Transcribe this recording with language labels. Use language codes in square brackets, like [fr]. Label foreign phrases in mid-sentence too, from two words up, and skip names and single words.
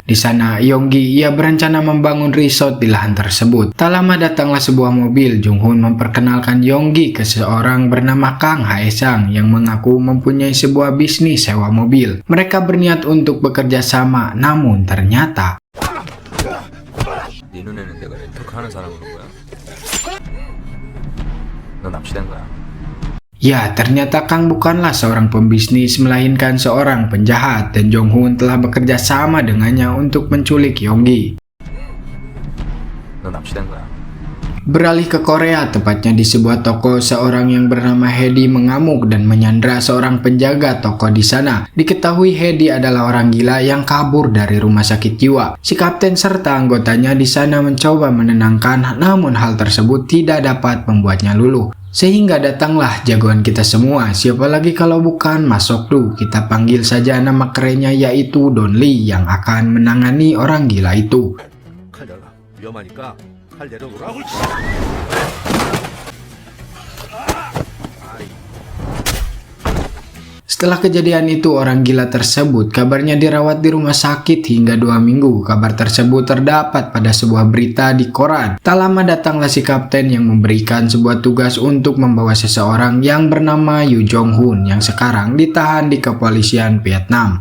[id] Di sana, Yong-gi ia berencana membangun resort di lahan tersebut. Tak lama datanglah sebuah mobil. Jung Hoon memperkenalkan Yong-gi ke seorang bernama Kang Hae-sang yang mengaku mempunyai sebuah bisnis sewa mobil. Mereka berniat untuk bekerja sama, namun ternyata [ko] 네 눈에는 내가 렌터카 하는 사람인 거야? 너 납치된 거야? [id] ya, ternyata Kang bukanlah seorang pembisnis, melainkan seorang penjahat, dan Jung Hoon telah bekerja sama dengannya untuk menculik Yong-gi. [ko] 너 납치된 거야? [id] Beralih ke Korea, tepatnya di sebuah toko, seorang yang bernama Hedi mengamuk dan menyandra seorang penjaga toko di sana. Diketahui Hedi adalah orang gila yang kabur dari rumah sakit jiwa. Si kapten serta anggotanya di sana mencoba menenangkan, namun hal tersebut tidak dapat membuatnya luluh. Sehingga datanglah jagoan kita semua, siapa lagi kalau bukan Mas Sokdu. Kita panggil saja nama kerennya yaitu Don Lee yang akan menangani orang gila itu. [ko] 칼 내놔. 위험하니까 칼 내려놓으라고. [id] Setelah kejadian itu, orang gila tersebut kabarnya dirawat di rumah sakit hingga 2 minggu. Kabar tersebut terdapat pada sebuah berita di koran. Tak lama datanglah si kapten yang memberikan sebuah tugas untuk membawa seseorang yang bernama Yu Jong Hoon yang sekarang ditahan di kepolisian Vietnam.